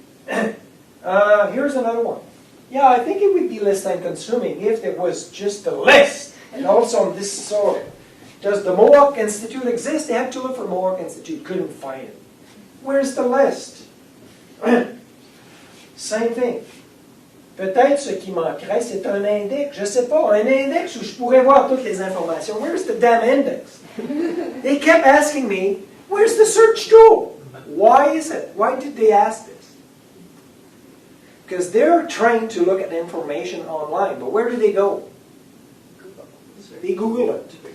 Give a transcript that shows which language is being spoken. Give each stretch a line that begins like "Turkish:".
English: Here's another one. Yeah, I think it would be less time consuming if there was just a list, and also on this sort. Does the Mohawk Institute exist? They had to look for Mohawk Institute, couldn't find it. Where's the list? Same thing.
French: Peut-être ce qui manquerait, c'est un index. Je sais pas, un index où je pourrais voir toutes les informations.
English: Where's the damn index? They kept asking me, where's the search tool? Why is it? Why did they ask this? Because they're trained to look at information online, but where do they go? They Google it.